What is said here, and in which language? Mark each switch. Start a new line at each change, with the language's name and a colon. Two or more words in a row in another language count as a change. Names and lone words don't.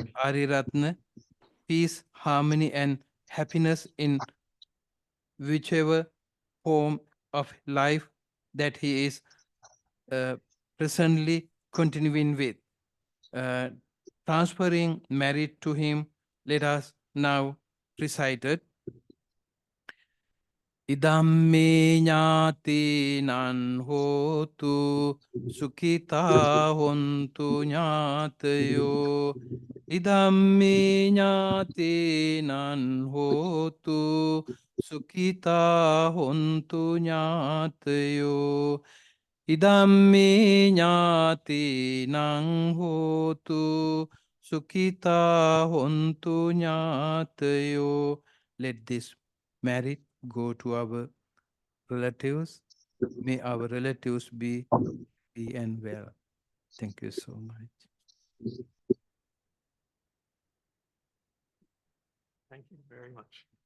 English: Ariyaratne peace, harmony, and happiness in whichever form of life that he is uh, presently continuing with. Uh, Transferring merit to him, let us now recite it.
Pali: Idamme ñātīnaṁ hotu sukhitā hontu ñātayo. Idamme ñātīnaṁ hotu sukhitā hontu ñātayo. Idamme ñātīnaṁ hotu sukhitā hontu ñātayo.
English: Let this merit go to our relatives. May our relatives be happy and well. Thank you so much. Thank you very much.